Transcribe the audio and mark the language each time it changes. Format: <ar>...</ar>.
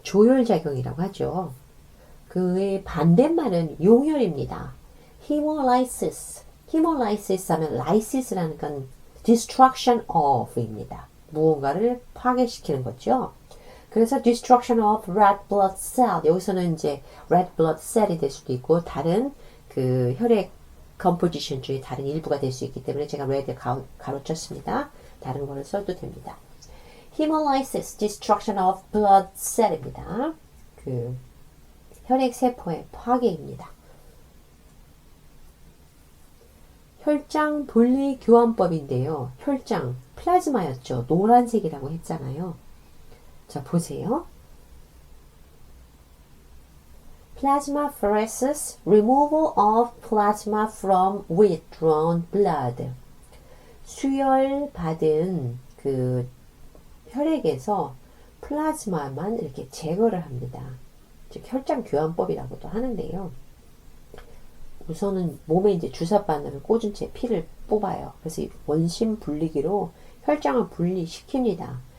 <ko>조혈작용이라고 하죠. 그의 반대말은 용혈입니다.</ko> <en>hemolysis. hemolysis 하면 lysis라는 건 destruction of입니다.</en> <ko>무언가를 파괴시키는 거죠. 그래서</ko> <en>destruction of red blood cell.</en> <ko>여기서는 이제</ko> <en>red blood cell</en> <ko>이 될 수도 있고 다른 그 혈액 composition 중에 다른 일부가 될 수 있기 때문에 제가 red를 가로쳤습니다. 다른 거를 써도 됩니다.</ko> <en>hemolysis, destruction of blood cell입니다.</en> <ko>그 혈액 세포의 파괴입니다. 혈장 분리 교환법인데요. 혈장, 플라즈마였죠. 노란색이라고 했잖아요. 자, 보세요.</ko> <en>Plasmapheresis, removal of plasma from withdrawn blood.</en> <ko>수혈받은 그 혈액에서 플라즈마만 이렇게 제거를 합니다. 즉 혈장 교환법이라고도 하는데요. 우선은 몸에 이제 주사바늘을 꽂은 채 피를 뽑아요. 그래서 원심 분리기로 혈장을 분리시킵니다.</ko>